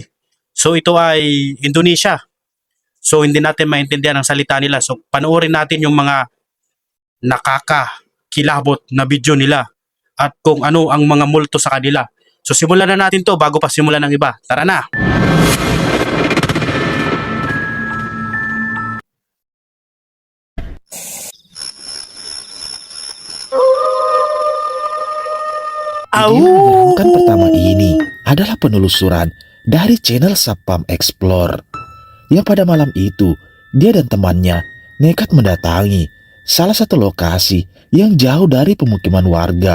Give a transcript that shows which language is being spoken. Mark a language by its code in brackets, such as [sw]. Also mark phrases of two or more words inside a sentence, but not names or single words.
[tl] So ito ay Indonesia. So hindi natin maintindihan ang salita nila. So panoorin natin yung mga nakakakilabot na video nila at kung ano ang mga multo sa kanila. So simulan na natin to bago pa simulan ng iba. Tara na! [id] Video yang dilakukan pertama ini adalah penelusuran dari channel Satpam Explore yang pada malam itu dia dan temannya nekat mendatangi salah satu lokasi yang jauh dari pemukiman warga.